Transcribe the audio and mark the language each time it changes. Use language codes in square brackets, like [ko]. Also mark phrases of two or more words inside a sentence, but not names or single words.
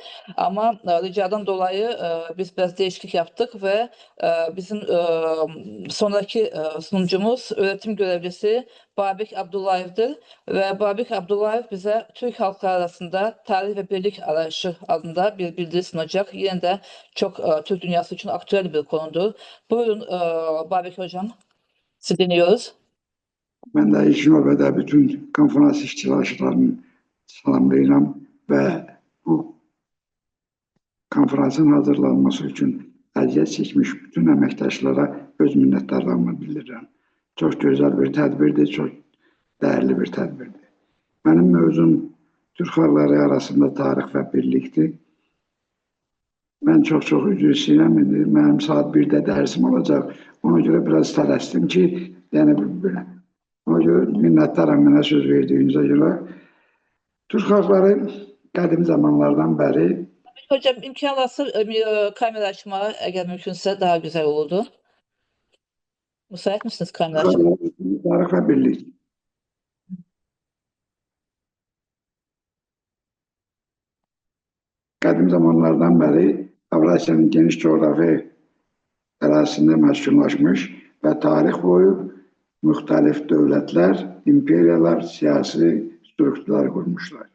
[tr] Ama ricadan dolayı biz biraz değişiklik yaptık ve bizim sonraki sunucumuz öğretim görevlisi Babik Abdullayev'dir. Ve Babik Abdullayev bize Türk halkları arasında tarih ve birlik arayışı adında bir bildiri sunacak. Yine de çok Türk dünyası için aktüel bir konudur. Buyurun Babik Hocam, sizi dinliyoruz. Ben de [az] ilk növbədə bütün konferans iştirakçılarını salamlayıram və bu konferansın hazırlanması üçün əziyyət çəkmiş bütün əməkdaşlara öz minnətdarlığımı bildirirəm. Çox gözəl bir tədbirdir, çox dəyərli bir tədbirdir. Mənim mövzum Türk xalqları arasında tarix və birlikdir. Mən çox üzr istəyirəm, mənim saat 1-də dərsim olacaq. Ona görə biraz tələsdim ki, yəni ona görə minnətdaram mənə söz verdiyinizə görə. Türk xalqları qədim zamanlardan bəri... [tr] Hocam imkan varsa kamera açma eğer mümkünse daha güzel olurdu. Müsait misiniz kamera açma? [az] Tarix və birlik. Qədim zamanlardan bəri Avrasiyanın geniş coğrafi ərazisində məskunlaşmış və tarix boyu müxtəlif dövlətlər, imperiyalar, siyasi strukturlar qurmuşlar.